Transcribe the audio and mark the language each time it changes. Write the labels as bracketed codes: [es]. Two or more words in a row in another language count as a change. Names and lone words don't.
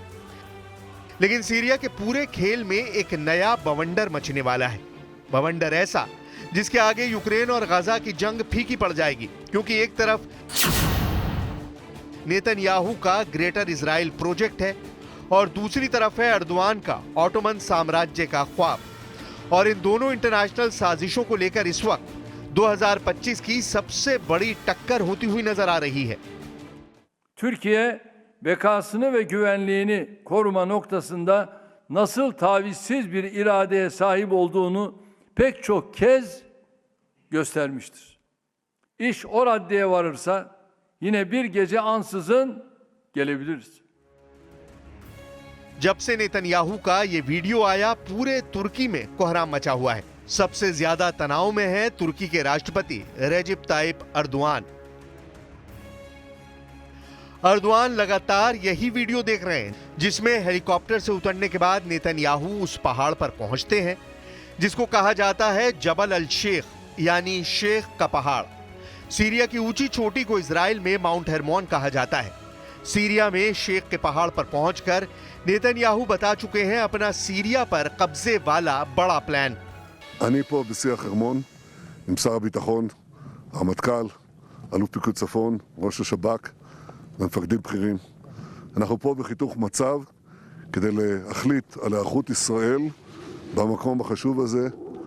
[hi] लेकिन सीरिया के पूरे खेल में एक नया बवंडर मचने वाला है, बवंडर ऐसा जिसके आगे यूक्रेन और गाजा की जंग फीकी पड़ जाएगी, क्योंकि एक तरफ नेतन्याहू का ग्रेटर इजराइल प्रोजेक्ट है और दूसरी तरफ है अर्दवान का ऑटोमन साम्राज्य का ख्वाब। और इन दोनों इंटरनेशनल साजिशों को लेकर इस वक्त 2025 की सबसे बड़ी टक्कर होती हुई नजर आ रही है। [tr] Türkiye bekasını ve güvenliğini koruma noktasında nasıl tavizsiz bir iradeye sahip olduğunu pek çok kez göstermiştir. İş o raddeye varırsa yine bir gece ansızın gelebiliriz. [hi] जब से नेतन्याहू का ये वीडियो आया, पूरे तुर्की में कोहराम मचा हुआ है। सबसे ज्यादा तनाव में है तुर्की के राष्ट्रपति रेजिप ताइप अर्दवान। अर्दवान लगातार यही वीडियो देख रहे हैं जिसमें हेलीकॉप्टर से उतरने के बाद नेतन्याहू उस पहाड़ पर पहुंचते हैं जिसको कहा जाता है जबल अल शेख, यानी शेख का पहाड़। सीरिया की ऊंची चोटी को इजराइल में माउंट हेरमोन कहा जाता है। सीरिया में शेख के पहाड़ पर पहुंचकर नेतन्याहू बता चुके हैं अपना सीरिया पर कब्जे वाला बड़ा प्लान। [he] אני פה בשיח חרמון עם שר הביטחון, הרמטכ"ל, אלוף פיקוד צפון, ראש השב"כ ומפקדים בכירים. אנחנו פה בחיתוך מצב כדי להחליט על היערכות ישראל במקום החשוב הזה